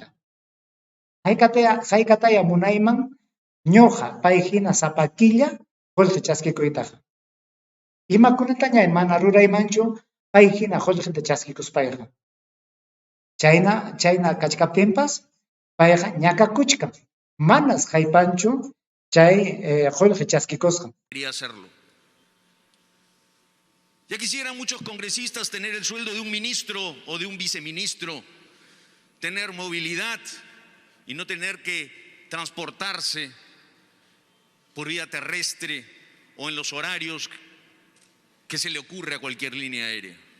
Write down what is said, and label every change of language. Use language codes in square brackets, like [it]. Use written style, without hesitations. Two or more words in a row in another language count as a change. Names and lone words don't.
[qu] Haykataya munayman ñuqa payhina sapa killa qullqi chaskikuytaqa. Imakunataña mana ruraymanchu payhina qullqita chaskikuspayqa. Chayna kachkaptinpas payqa ñakakuchkan. Manas haypanchu chay qullqi chaskikusqa. [es] Quería hacerlo. Ya quisieran muchos congresistas tener el sueldo de un ministro o de un viceministro, tener movilidad y no tener que transportarse por vía terrestre o en los horarios que se le ocurre a cualquier línea aérea.